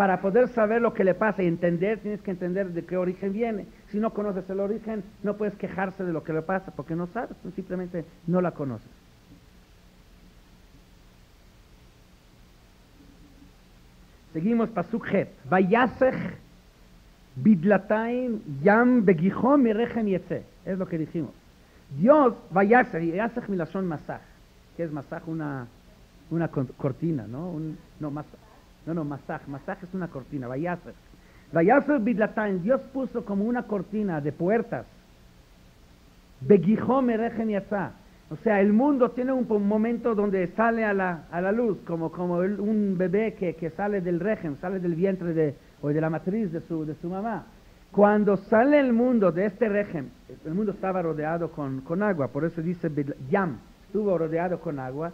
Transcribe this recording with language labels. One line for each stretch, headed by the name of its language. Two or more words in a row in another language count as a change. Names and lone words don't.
Spanish: Para poder saber lo que le pasa y entender, tienes que entender de qué origen viene. Si no conoces el origen, no puedes quejarse de lo que le pasa, porque no sabes, tú simplemente no la conoces. Seguimos,
Hebrew: פסוק ח. ויסך בדלתים ים בגיחו מרחם יצא.
Spanish: Es lo que dijimos. Dios,
Hebrew: ויסך, יסך מלשון מסך.
Spanish: ¿Qué es masach? Una cortina, ¿no? Masaj es una cortina.
Hebrew: ויסך בדלתים.
Spanish: Dios puso como una cortina de puertas.
Hebrew: בגיחו מרחם יצא.
Spanish: O sea, el mundo tiene un momento donde sale a la luz, como un bebé que sale del régimen, sale del vientre o de la matriz de su mamá. Cuando sale el mundo de este régimen, el mundo estaba rodeado con agua, por eso dice Yam, estuvo rodeado con agua.